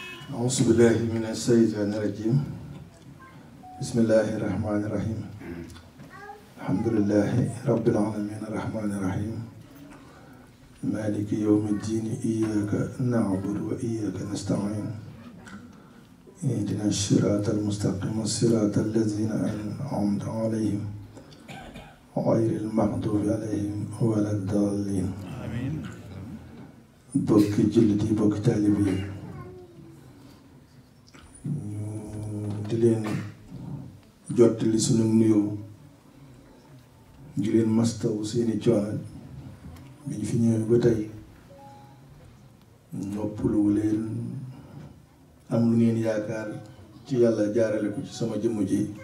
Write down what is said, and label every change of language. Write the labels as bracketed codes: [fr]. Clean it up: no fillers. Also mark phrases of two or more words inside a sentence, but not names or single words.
[ar] أعوذ بالله من الشيطان الرجيم بسم الله الرحمن الرحيم الحمد لله رب العالمين الرحمن الرحيم مالك يوم الدين إياك نعبد وإياك نستعين اهدنا الصراط المستقيم صراط الذين أنعمت عليهم غير المغضوب عليهم ولا الضالين آمين. [wo] bokki jullit yi bokki taalib yi di leen jottali sunu nuyoo di leen mastawu seeni coono bi ñu fi ñëwee ba tey noppalu leen am lu ngeen yaakaar ci yàlla jaarale ko ci sama jëmm ji